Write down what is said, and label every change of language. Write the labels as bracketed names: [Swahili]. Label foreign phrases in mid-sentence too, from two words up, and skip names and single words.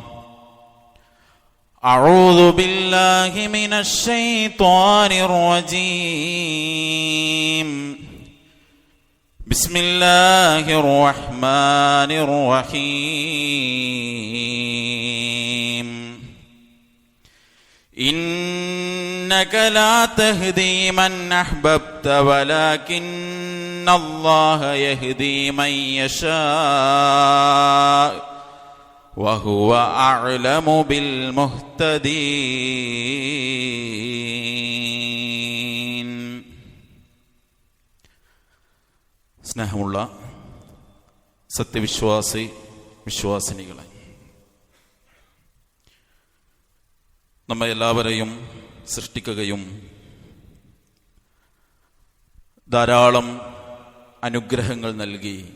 [Arabic] أعوذ بالله من الشيطان الرجيم بسم الله الرحمن الرحيم إنك لا تهدي من أحببت ولكن الله يهدي من يشاء وهو أعلم بالمهتدين [Malayalam] സ്നേഹമുള്ള സത്യവിശ്വാസി വിശ്വാസിനികളെ, നമ്മെ എല്ലാവരെയും സൃഷ്ടിക്കുകയും ധാരാളം അനുഗ്രഹങ്ങൾ നൽകി